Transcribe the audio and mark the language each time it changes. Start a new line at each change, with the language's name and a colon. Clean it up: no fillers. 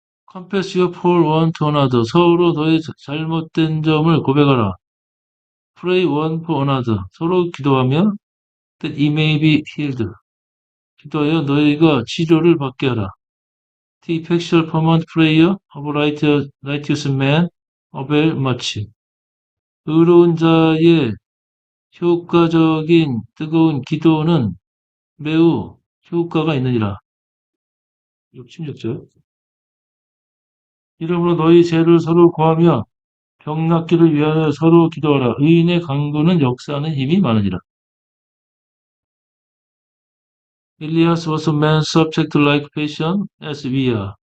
English: Confess your fault one to another.
Korean: 서로 너의 잘못된 점을 고백하라.
English: Pray one for another.
Korean: 서로 기도하며
English: that ye may be healed.
Korean: 기도하여 너희가 치료를 받게 하라.
English: The effectual fervent prayer of a righteous man avail much.
Korean: 의로운 자의 효과적인 뜨거운 기도는 매우 효과가 있느니라. 16절. 이러므로 너희 죄를 서로 구하며 병 낫기를 위하여 서로 기도하라. 의인의 간구는 역사하는 힘이 많으니라.
English: Elias was a man subject to like passion as we are.